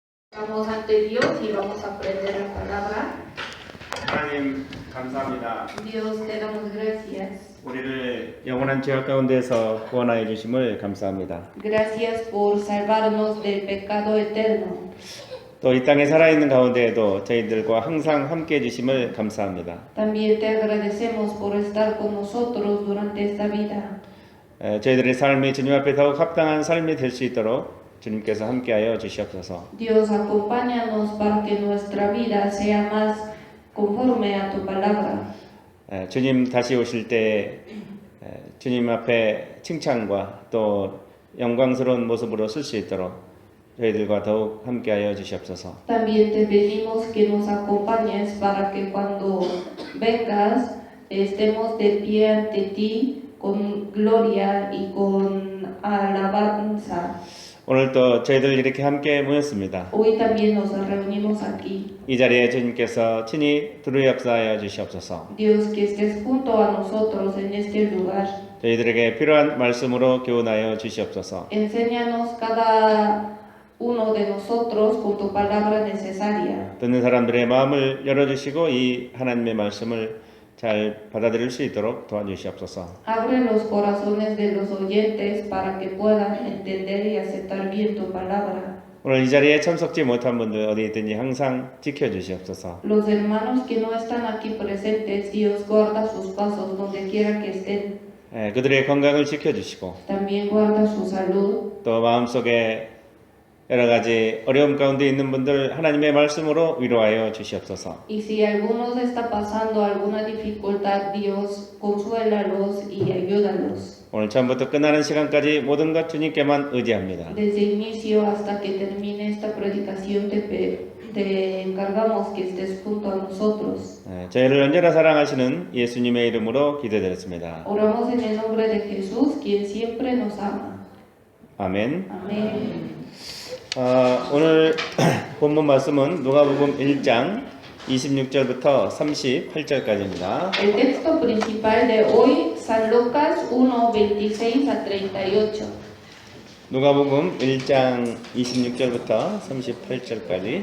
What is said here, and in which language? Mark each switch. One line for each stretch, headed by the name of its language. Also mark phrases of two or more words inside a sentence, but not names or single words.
Spanish: Vamos ante Dios y vamos a aprender la palabra.
Korean: 하나님 감사합니다.
Spanish: Dios, te damos gracias.
Korean: 우리를 영원한 죄악 가운데서 구원하여 주심을 감사합니다.
Spanish: Gracias por salvarnos del pecado eterno.
Korean: 또 이 땅에 살아있는 가운데에도 저희들과 항상 함께 해주심을 감사합니다.
Spanish: También te agradecemos por estar con nosotros durante esta vida.
Korean: 저희들의 삶이 주님 앞에 더욱 합당한 삶이 될 수 있도록 주님께서 함께하여 주시옵소서.
Spanish: Dios, acompáñanos para que nuestra vida sea más conforme a tu palabra.
Korean: 주님 다시 오실 때 주님 앞에 칭찬과 또 영광스러운 모습으로 쓸 수 있도록 저희들과 더욱 함께하여 주시옵소서.
Spanish: También te pedimos que nos acompañes para que cuando vengas estemos de pie ante ti con gloria y con alabanza.
Korean: 오늘 또 저희들 이렇게 함께 모였습니다.
Spanish: Hoy también nos reunimos aquí.
Korean: 이 자리에 주님께서 친히 두루 역사하여 주시옵소서.
Spanish: Dios, que estés junto a nosotros en este lugar.
Korean: 저희들에게 필요한 말씀으로 교훈하여 주시옵소서.
Spanish: Enséñanos cada uno de nosotros con tu palabra necesaria.
Korean: 듣는 사람들의 마음을 열어주시고 이 하나님의 말씀을 잘 받아들일 수 있도록 도와주시옵소서.
Spanish: Abre los corazones de los oyentes para que puedan entender y aceptar bien tu palabra.
Korean: 오늘 이 자리에 참석지 못한 분들 어디 있든지 항상 지켜주시옵소서.
Spanish: Los hermanos que no están aquí presentes, Dios guarda sus pasos donde quiera que estén.
Korean: 그들의 건강을 지켜주시고
Spanish: También guarda su salud.
Korean: 또 마음속에 여러 가지 어려움 가운데 있는 분들 하나님의 말씀으로 위로하여 주시옵소서.
Spanish: Y si algunos está pasando alguna dificultad, Dios, consuélalos y ayúdalos.
Korean: 오늘 처음부터 끝나는 시간까지 모든 것 주님께만 의지합니다.
Spanish: Desde inicio hasta que termine esta predicación te encargamos que estés junto a nosotros.
Korean: 저희를 언제나 사랑하시는 예수님의 이름으로 기도드렸습니다.
Spanish: Oramos en el nombre de Jesús, quien siempre nos ama.
Korean: 아멘.
Spanish: Amén.
Korean: 오늘 본문 말씀은 누가복음 1장 26절부터 38절까지입니다.
Spanish: El texto principal de hoy, San Lucas 1, 26 a 38.
Korean: 누가복음 1장 26절부터 38절까지.